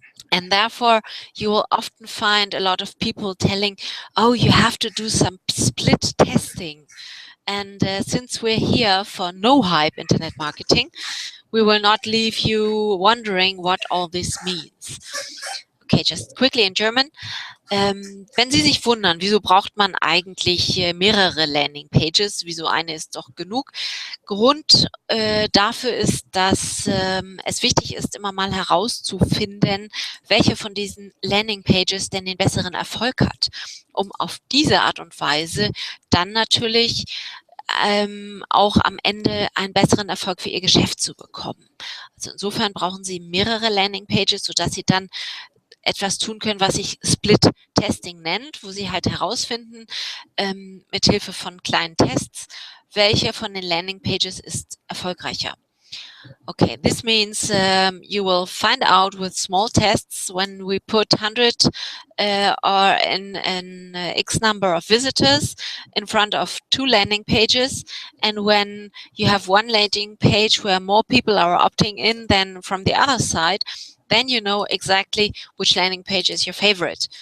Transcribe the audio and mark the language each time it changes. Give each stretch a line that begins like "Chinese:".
English: And therefore, you will often find a lot of people telling, oh, you have to do some split testing. And since we're here for no hype internet marketing, we will not leave you wondering what all this means. Okay, just quickly in German.
German: Wenn Sie sich wundern, wieso braucht man eigentlich mehrere Landingpages, wieso eine ist doch genug? Grund dafür ist, dass es wichtig ist, immer mal herauszufinden, welche von diesen Landingpages denn den besseren Erfolg hat, um auf diese Art und Weise dann natürlich auch am Ende einen besseren Erfolg für Ihr Geschäft zu bekommen. Also insofern brauchen Sie mehrere Landingpages, sodass Sie dann etwas tun können, was sich Split Testing nennt, wo Sie halt herausfinden, mit Hilfe von kleinen Tests, welche von den Landing Pages ist erfolgreicher.
English: Okay, this means you will find out with small tests when we put 100 or an X number of visitors in front of 2 landing pages, and when you have one landing page where more people are opting in than from the other side, then you know exactly which landing page is your favorite.